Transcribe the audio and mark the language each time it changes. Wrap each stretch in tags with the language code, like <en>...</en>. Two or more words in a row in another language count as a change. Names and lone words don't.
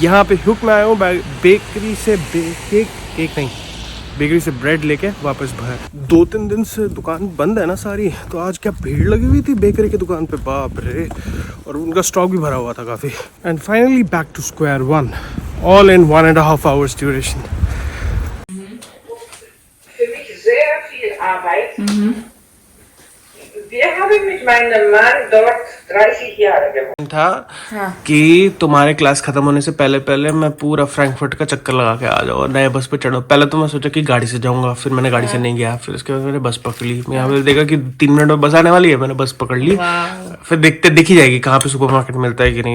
<hi>अब यहाँ पे हुक में आया हूँ बेकरी से, केक नहीं, बेकरी से ब्रेड लेके वापस बाहर। 2-3 दिन से दुकान बंद है ना सारी, तो आज क्या भीड़ लगी हुई थी बेकरी की दुकान पे, बाप रे। और उनका स्टॉक भी भरा हुआ था काफ़ी।</hi> <en>And finally back to square one, all in 1.5 hours duration.</en> <de>Für mich sehr viel Arbeit. Wir haben mit meinem Mann dort 30 Jahre gewohnt.</de> <hi>था कि तुम्हारे क्लास खत्म होने से पहले पहले मैं पूरा फ्रैंकफर्ट का चक्कर लगा के आ जाऊँ, नए बस पे चढ़ो। पहले तो मैं सोचा कि गाड़ी से जाऊंगा, फिर मैंने गाड़ी से नहीं गया, फिर उसके बाद मैंने बस पकड़ ली। मैं यहाँ पे देखा कि 3 मिनट में बस आने वाली है, मैंने बस पकड़ ली। फिर दिख ही जाएगी कहाँ पे सुपरमार्केट मिलता है कि नहीं।</hi>